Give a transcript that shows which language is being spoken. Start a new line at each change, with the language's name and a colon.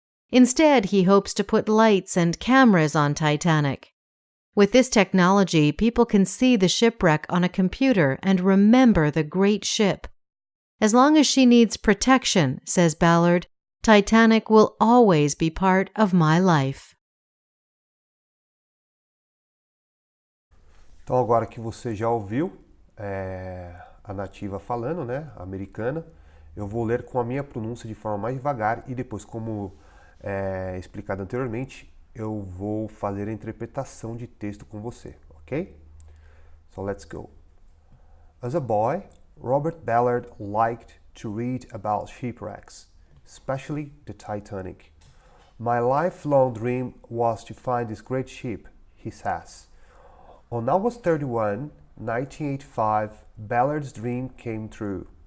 English: Instead, he hopes to put lights and cameras on Titanic. With this technology, people can see the shipwreck on a computer and remember the great ship. As long as she needs protection, says Ballard, Titanic will always be part of my life.
Portuguese: Então agora que você já ouviu a nativa falando, né, a americana, eu vou ler com a minha pronúncia de forma mais devagar e depois, como explicado anteriormente, eu vou fazer a interpretação de texto com você, ok?
English: So let's go. As a boy, Robert Ballard liked to read about shipwrecks, especially the Titanic. My lifelong dream was to find this great ship, he says. On August 31, 1985, Ballard's dream came true.